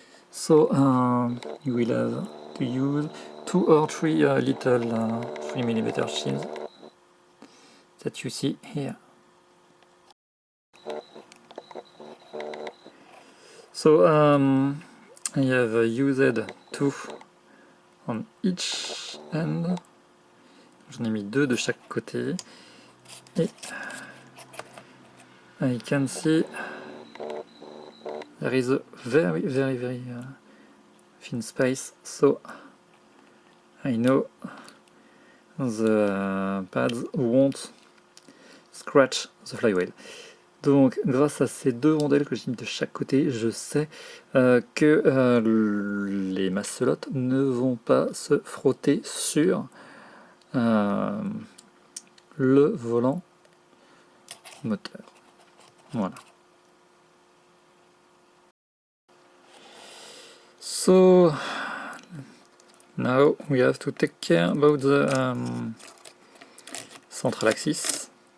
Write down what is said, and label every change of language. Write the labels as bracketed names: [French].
[English] So you will have to use 2 or 3 little 3mm shims that you see here. So I have used 2 on each end. [French] J'en ai mis 2 de chaque côté. Et [English] I can see there is a very thin space, so I know the pads won't scratch the flywheel. [French] Donc grâce à ces 2 rondelles que j'ai mis de chaque côté, je sais que les masselottes ne vont pas se frotter sur le volant moteur. Voilà. [English] So now we have to take care about the central axis.